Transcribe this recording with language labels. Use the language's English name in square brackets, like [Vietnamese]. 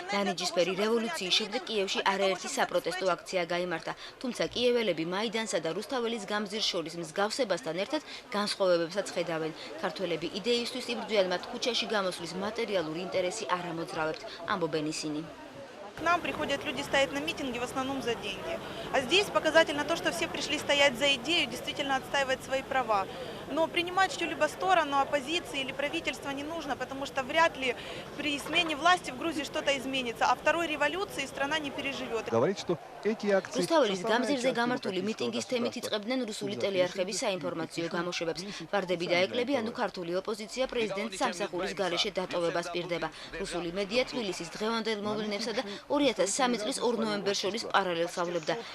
[Georgian] დანიჯისფერი რევოლუციის შემდეგ კიევში არაერთი საპროტესტო აქცია გაიმართა, თუმცა კიეველები მაიდანსა და რუსთაველის გამზირს შორის მსგავსებასთან ერთად განსხვავებებსაც ხედავენ. ქართველები იდეისთვის იბრძვიან, მათ ქუჩაში გამოსვლის მატერიალური ინტერესი არ ამოძრავებთ, ამბობენ ისინი. [Russian] К нам приходят люди стоять на митинге в основном за деньги. А здесь показательно то, что все пришли стоять за идею, действительно отстаивать свои права. Но принимать что-либо сторону оппозиции или правительства не нужно, потому что вряд ли при смене власти в Грузии что-то изменится, а второй революции страна не переживет. Говорит, что эти акции... [Georgian] რუსთაველის გამზირზე გამართული მიტინგის თემით იწყებდნენ რუსული ტელეარხების საინფორმაციო გამოშვებებს. ვარდები და ეკლები, ანუ ქართული ოპოზიცია პრეზიდენტ სამსახურის გარეშე დატოვებას პირდება. რუსული მედია თბილისის დღევანდელ მოვლენებსა და 2003 წლის 2 ნოემბერს შორის პარალელს ავლებდა.